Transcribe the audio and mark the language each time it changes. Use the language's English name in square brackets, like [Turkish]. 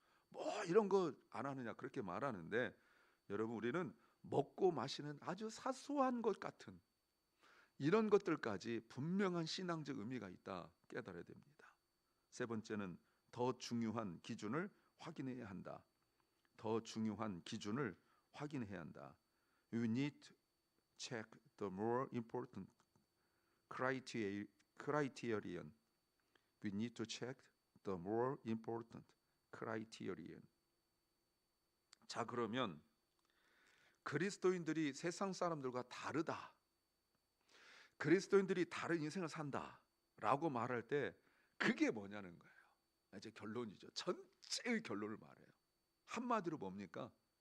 [Korean] 뭐 이런 거 안 하느냐 그렇게 말하는데 여러분 우리는 먹고 마시는 아주 사소한 것 같은 이런 것들까지 분명한 신앙적 의미가 있다 깨달아야 됩니다. 세 번째는 더 중요한 기준을 확인해야 한다. 더 중요한 기준을 확인해야 한다. [English] You need to check the more important criterion. We need to check the more important criterion. [Korean] 자, 그러면 그리스도인들이 세상 사람들과 다르다. 그리스도인들이 다른 인생을 산다라고 말할 때 그게 뭐냐는 거예요. 이제 결론이죠. 전체의 결론을 말해요. 한마디로 뭡니까?